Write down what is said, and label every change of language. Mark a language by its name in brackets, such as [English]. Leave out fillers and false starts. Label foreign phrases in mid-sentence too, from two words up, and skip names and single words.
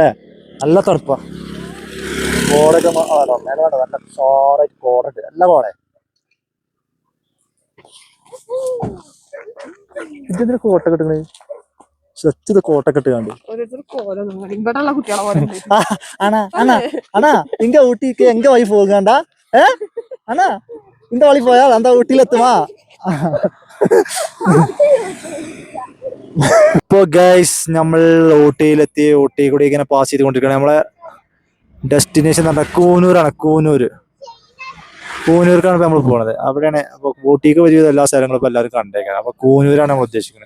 [Malayalam] നല്ല തണുപ്പാ. കോടൊക്കെ നല്ല ഷോറായിട്ട് കോടുണ്ട്. നല്ല കോടെ. ഇതെന്തിനാ കോട്ടൊക്കെ ഇട്ടേ? സ്വച്ഛത കോട്ടൊക്കെ ഇട്ട് കണ്ടു. ആണാ ഇങ്ക ഊട്ടിക്ക് എങ്ക വഴി പോകണ്ട? [Tamil] ആണാ இந்த வழி போயா அந்த ஊட்டியில எத்துமா? [Malayalam] ഇപ്പൊ ഗൈസ് നമ്മൾ ഊട്ടിയിലെത്തി. ഊട്ടി കൂടി ഇങ്ങനെ പാസ് ചെയ്തുകൊണ്ടിരിക്കുകയാണ്. നമ്മളെ ഡെസ്റ്റിനേഷൻ എന്ന് പറഞ്ഞാൽ കൂനൂരാണ്. കൂനൂർക്കാണ് ഇപ്പൊ നമ്മൾ പോണത്. അവിടെയാണ്. അപ്പൊ ഊട്ടിക്ക് വലിയ എല്ലാ സ്ഥലങ്ങളും ഇപ്പൊ എല്ലാവരും കണ്ടേക്കാം. അപ്പൊ കൂനൂരാണ് നമ്മൾ ഉദ്ദേശിക്കുന്നത്.